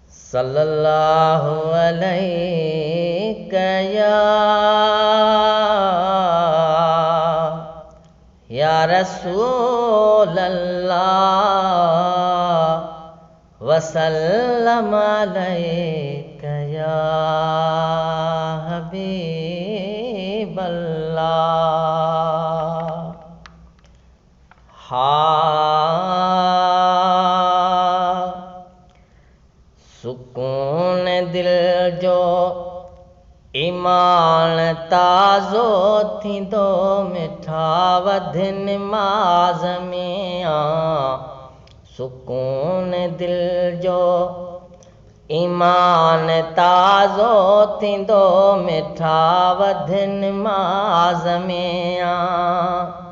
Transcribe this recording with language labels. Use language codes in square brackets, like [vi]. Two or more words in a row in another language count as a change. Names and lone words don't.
[ar] صلی اللہ علیہ یا، یا رسول اللہ، وسلم علیک یا حبیب اللہ۔ [sd] ہا، سکون دل جو ایمان تازو ٿيندو مٺا وڌ نماز ۾ آ۔ سڪون دل جو ايمان تازو ٿيندو مٺا وڌ نماز ۾ آ۔